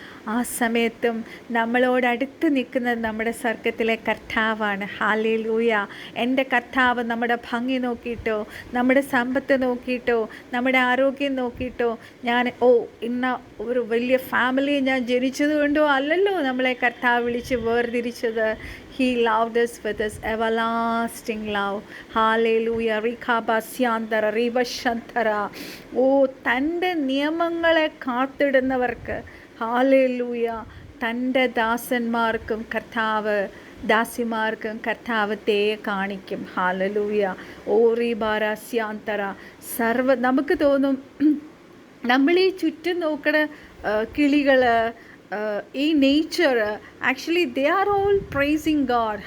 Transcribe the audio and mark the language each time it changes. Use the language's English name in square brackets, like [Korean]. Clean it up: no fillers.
[Malayalam] ആ സമയത്തും നമ്മളോടടുത്ത് നിൽക്കുന്നത് നമ്മുടെ സ്വർഗത്തിലെ കർത്താവാണ്. ഹാലലൂയ. എൻ്റെ കർത്താവ് നമ്മുടെ ഭംഗി നോക്കിയിട്ടോ, നമ്മുടെ സമ്പത്ത് നോക്കിയിട്ടോ, നമ്മുടെ ആരോഗ്യം നോക്കിയിട്ടോ, ഞാൻ ഇന്ന ഒരു വലിയ ഫാമിലി ഞാൻ ജനിച്ചതുകൊണ്ടോ അല്ലല്ലോ നമ്മളെ കർത്താവ് വിളിച്ച് വേർതിരിച്ചത്. [English] He loved us with his everlasting love. Hallelujah. Rikhabashyantara Ribashantara. [Malayalam] തൻ്റെ നിയമങ്ങളെ കാത്തിടുന്നവർക്ക് ഹാലലൂയ തൻ്റെ ദാസന്മാർക്കും ദാസിമാർക്കും കർത്താവത്തെ കാണിക്കും. ഹാലലൂയ. റീബാരാസ്യാന്തര. നമുക്ക് തോന്നും നമ്മൾ ഈ ചുറ്റും നോക്കണ കിളികൾ, ഈ nature, [English] Actually they are all praising God.